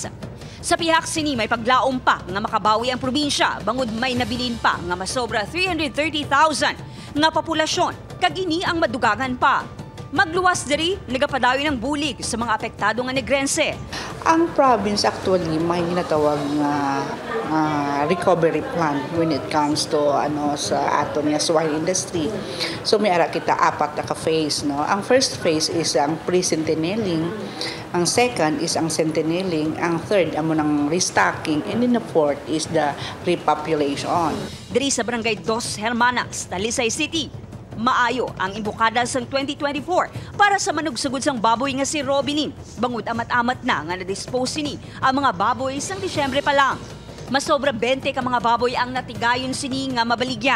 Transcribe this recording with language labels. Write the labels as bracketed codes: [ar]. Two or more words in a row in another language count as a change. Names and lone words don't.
[hil] Sa pihak sini may paglaom pa nga makabawi ang probinsya bangod may nabilin pa nga masobra 330,000 nga populasyon kag ini ang madugangan pa. Magluwas diri, nagapadayon ng bulig sa mga apektado nga negrense. Ang province actually may ginatawag na [en] recovery plan when it comes to [hil] sa aton nga [en] swine industry. [hil] So may ara kita 4 na ka-phase, Ang [en] first phase is [hil] ang pre-centennialing, ang [en] second is [hil] ang centennialing, ang third amo ng restocking, [en] and then the fourth is the repopulation. [hil] Diri sa Barangay Dos Hermanas, Talisay City, maayo ang imbukada sang 2024 para sa manugsugod sang baboy nga si Robinin. Bangod amat-amat na nga na-dispose sini ang mga baboy sang Disyembre pa lang. Masobra 20 ka mga baboy ang natigayon sini nga mabaligya.